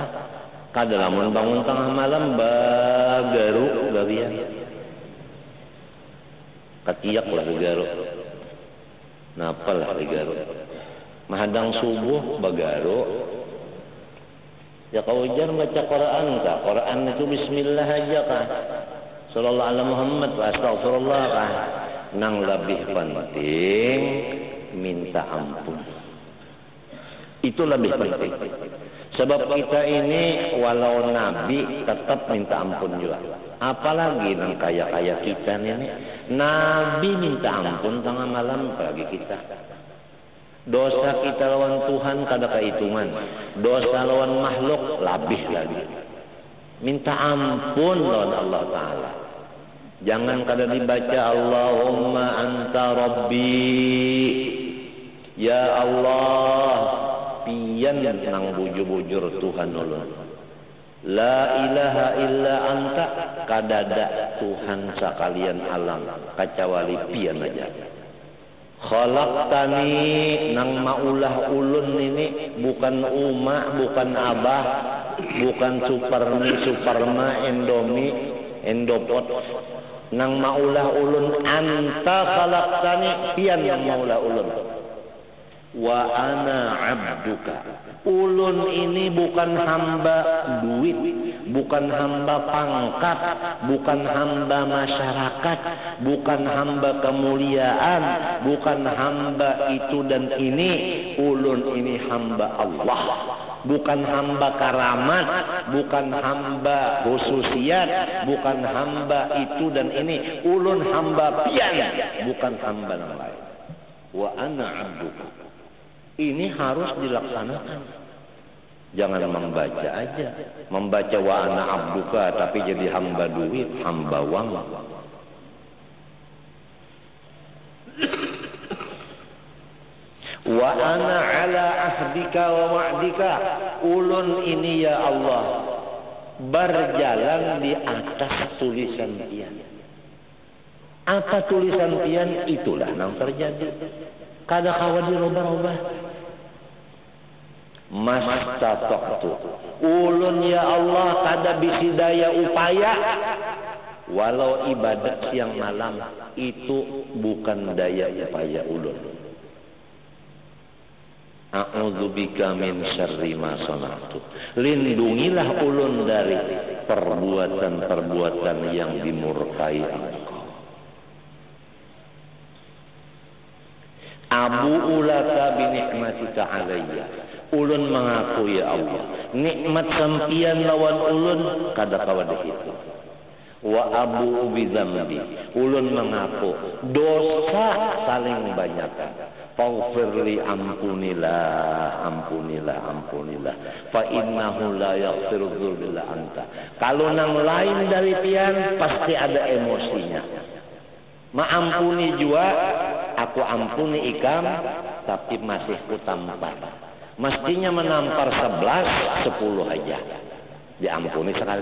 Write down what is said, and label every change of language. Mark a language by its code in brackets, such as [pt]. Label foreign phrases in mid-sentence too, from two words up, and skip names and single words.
[bjn] Kada lamun bangun tengah malam bagaru gawian. Katiak lah bagaru. Napa lah bagaru. Mahadang subuh bagaru. Ya kau ujar baca Quran kah? Quran itu bismillah aja kah? [ar] صلى الله عليه محمد وأستغفر الله kah? [bjn] Nang lebih penting minta ampun. Itu lebih penting. Sebab kita ini walau Nabi tetap minta ampun juga. Apalagi yang kaya-kaya kita ini. Nabi minta ampun tengah malam bagi kita. Dosa kita lawan Tuhan kada kehitungan. Dosa lawan makhluk lebih lagi. Minta ampun lawan Allah Ta'ala. Jangan kada dibaca [ar] اللهم أنت ربي. يا الله. [bjn] Pian nang bujur-bujur Tuhan ulun. [ar] لا إله إلا أنت, [bjn] kadada Tuhan sekalian alam kecuali pian aja. Khalaqtani nang maulah ulun ini bukan uma, bukan abah, bukan supermi, superma, endomi, endopot. nang maulah ulun [ar] أنت خلقتني [bjn] pian yang maulah ulun [ar] وأنا عبدك. [bjn] Ulun ini bukan hamba duit, bukan hamba pangkat, bukan hamba masyarakat, bukan hamba kemuliaan, bukan hamba itu dan ini. Ulun ini hamba Allah, bukan hamba karamat, bukan hamba khususiat, bukan hamba itu dan ini. Ulun hamba pian, bukan hamba yang lain. [ar] وأنا عبدك. [bjn] Ini harus dilaksanakan. Jangan membaca aja. Membaca [ar] وأنا عبدك [bjn] tapi jadi hamba duit, hamba wang. [ar] وأنا على عهدك ووعدك. [bjn] Ulun ini ya Allah berjalan di atas tulisan pian. Apa tulisan pian? Itulah yang terjadi. Kada kawa dirubah-rubah. [ar] ما استطعت. [bjn] Ulun ya Allah kada bisi daya upaya. Walau ibadat siang malam itu bukan daya upaya ulun. [ar] أعوذ بك من شر ما صنعت. [bjn] Lindungilah ulun dari perbuatan-perbuatan yang dimurkai Engkau. [ar] أبوء لك بنعمتك علي. [bjn] Ulun mengaku ya Allah, nikmat sampian lawan ulun kada kawa dihitung. [ar] وأبوء بذنبي. [bjn] Ulun mengaku dosa saling banyakan. Faghfirli, ampunilah, ampunilah, ampunilah. [ar] فإنه لا يغفر الذنوب إلا أنت. [bjn] Kalau nang lain dari pian pasti ada emosinya. Maampuni jua, aku ampuni ikam, tapi masih kutampar. Mestinya menampar 11, 10 aja. Diampuni sekali.